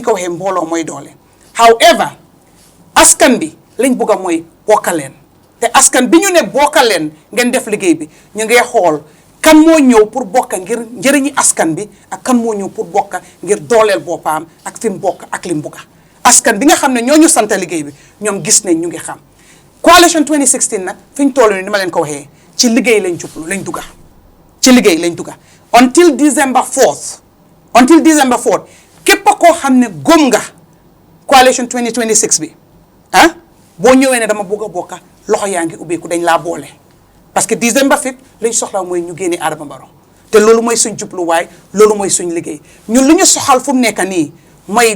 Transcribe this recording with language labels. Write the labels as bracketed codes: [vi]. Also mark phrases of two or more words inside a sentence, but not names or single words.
[wo] ko waxee mbooloo mooy doole however askan bi lañ bugg a mooy bokkaleen te askan bi ñu ne bokkaleen ngeen def liggéey bi ñu ngi xool kan moo ñëw pour bokka ngir njëriñi askan bi ak kan moo ñëw pour bokka ngir dooleel boppam ak fi mu bokk ak li mu bugga askan bi nga xam ne ñoo ñu sant liggéey bi ñoom gis nañ ñu ngi xam coalition 2016 nag fi ñu toll nii ni ma leen ko waxee ci liggéey lañ jublu lañ dugga ci liggéey lañ dugga [en] until December [wo] 4th képp koo xam ne gëm nga coalition 2026 bi boo ñëwee ne dama bëgg a bokka loxo yaa ngi ubbeeku dañ laa boole parce que [en] December 5th [wo] lañ soxla mooy ñu génne Adama Barrow te loolu mooy suñ jubluwaay loolu mooy suñ liggéey ñun lu ñu soxal fu mu nekk nii mooy